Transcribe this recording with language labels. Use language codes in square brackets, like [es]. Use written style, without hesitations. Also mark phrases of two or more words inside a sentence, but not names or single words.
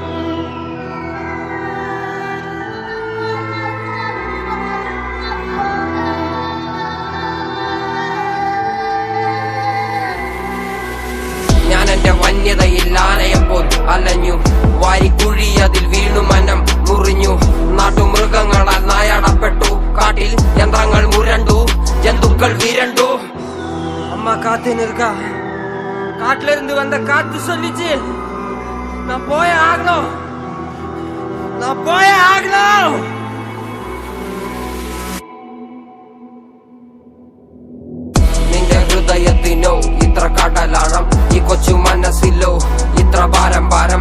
[ml] എന്റെ വന്യതയിൽ ആനയെപ്പോൾ അലഞ്ഞു വാരിക്കുഴി അതിൽ വീണു മനം മുറിഞ്ഞു നാട്ടുമൃഗങ്ങളാൽ നായാടപ്പെട്ടു കാട്ടിൽ യന്ത്രങ്ങൾ മുരണ്ടു ജന്തുക്കൾ വിരണ്ടു [ta] அம்மா காத்துன்னு இருக்கா காட்டுல இருந்து வந்த காத்து சொல்லிச்சு நான் போயே ஆகணும் [ml] നിന്റെ ഹൃദയത്തിനോ ഇത്ര കടലാഴം ഈ കൊച്ചു മനസ്സിലോ ഇത്ര ഭാരം ഭാരം